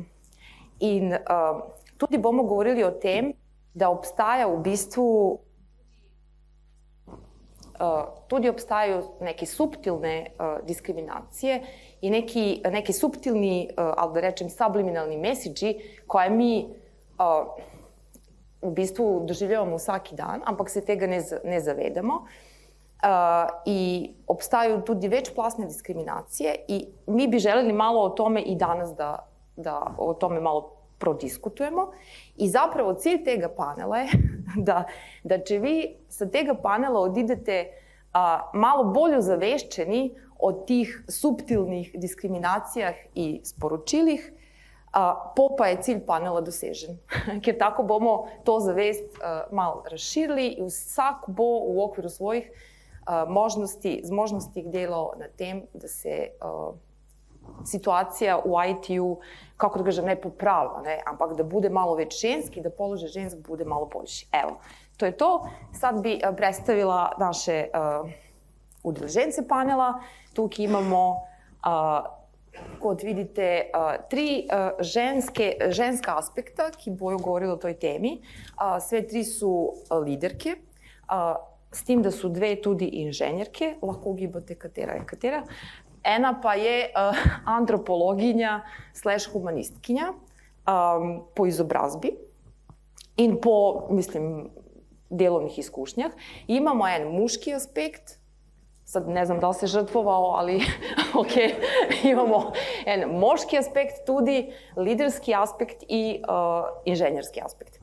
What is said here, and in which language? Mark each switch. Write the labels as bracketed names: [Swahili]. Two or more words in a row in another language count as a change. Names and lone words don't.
[Slovenian] In tudi bomo govorili o tem, da obstaja v bistvu tudi [Serbian] obstajaju neke suptilne diskriminacije i neki suptilni, ali da rečem, subliminalni mesidži koje mi u bistvu doživljavamo svaki dan, [Slovenian] ampak se tega ne zavedamo. [Serbian] I obstaju tudi večplasne diskriminacije i mi bi želeli malo o tome i danas da o tome malo prodiskutujemo. I zapravo cilj tega panela je da će vi sa tega panela odidete malo bolje zavešćeni od tih suptilnih diskriminacijah i sporočilih, pa je cilj panela dosežen. [Slovenian] Ker tako bomo to zavest malo razširili i vsak bo u okviru svojih zmožnosti delal na tem, da se situacija u IT-u, [Serbian] kako da kažem, [Slovenian] ne popravlja, ampak [Serbian] da bude malo već ženski, [Slovenian] da položaj žensk bude malo boljši. [Serbian] Evo, to je to. [Slovenian] Sad bi predstavila naše udeležence panela. Tukaj imamo, kot vidite, tri ženska aspekta, ki bojo govorili o toj temi. [Serbian] Sve tri su liderke, s tim da su dve tudi inženjerke, [Slovenian] lahko ugibate katera je katera. Ena pa je antropologinja / humanistkinja po izobrazbi in po, mislim, delovnih iskušnjah. [Serbian] Imamo en muški aspekt, sad ne znam da li se žrtvovao, ali ok, imamo en moški aspekt, tudi liderski aspekt i inženjerski aspekt.